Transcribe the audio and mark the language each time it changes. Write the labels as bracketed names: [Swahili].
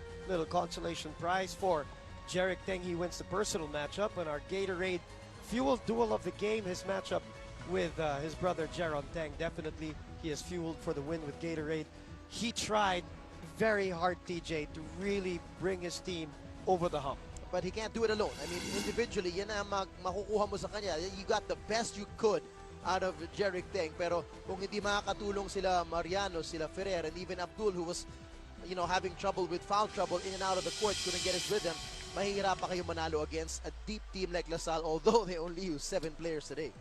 [English] Little consolation prize for Jeric Teng. He wins the personal matchup, and our Gatorade fueled duel of the game, his matchup with his brother Jeron Teng. Definitely he is fueled for the win with Gatorade. He tried very hard, TJ, to really bring his team over the hump. But he can't do it alone. I mean, [Filipino] individually, yan ang makukuha mo sa kanya. [English] You got the best you could out of Jeric Teng. [Filipino] Pero kung hindi makakatulong sila Mariano, sila Ferrer, [English] and even Abdul, who was, you know, having trouble with foul trouble in and out of the court, couldn't get his rhythm, [Filipino] mahihirapan kayo manalo [English] against a deep team like Lasal, although they only use 7 players today.